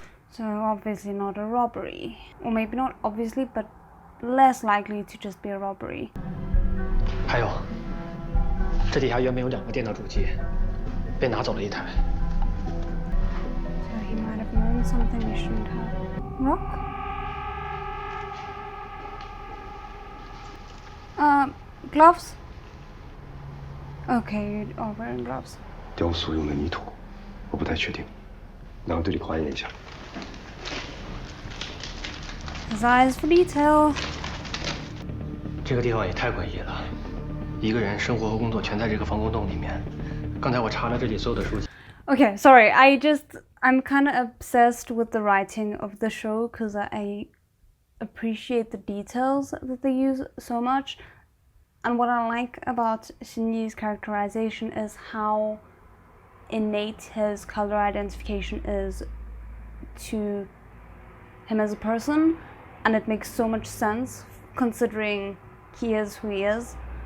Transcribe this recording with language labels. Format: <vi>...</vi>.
<en>So obviously not a robbery. Or maybe not obviously, but less likely to just be a robbery.</en> <zh>还有，这底下原本有2个电脑主机，被拿走了1台。</zh> <en>So he might have known something he shouldn't have. Rock? Gloves? Okay, you are wearing gloves.</en> <zh>雕塑用的泥土，我不太确定，拿到队里化验一下。</zh> <en>His eyes for detail.</en> <zh>这个地方也太诡异了，一个人生活和工作全在这个防空洞里面。刚才我查了这里所有的书籍。</zh> <en>Okay, sorry. I'm kind of obsessed with the writing of the show because I appreciate the details that they use so much. And what I like about Shinji's characterization is how innate his color identification is to him as a person, and it makes so much sense considering he is who he is.</en>